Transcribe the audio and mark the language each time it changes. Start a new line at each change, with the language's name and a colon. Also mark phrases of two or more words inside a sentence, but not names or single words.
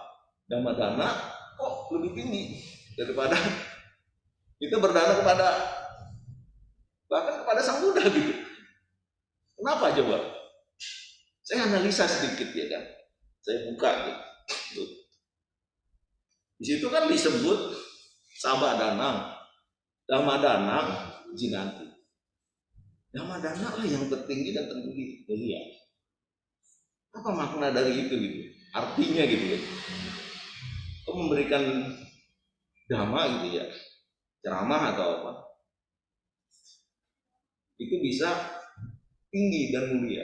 Indonesian: Dhammadana kok lebih tinggi daripada kita berdana bahkan kepada Sang Buddha gitu. Kenapa coba? Saya analisa sedikit ya kan. Saya buka gitu. Di situ kan disebut
Pali: sabadana, dhammadana, jinanti.
Indonesian: Dhammadana lah yang tertinggi dan termulia. Apa makna dari itu gitu? Artinya gitu ya. Kok memberikan dhamma gitu ya, ceramah atau apa, itu bisa tinggi dan mulia.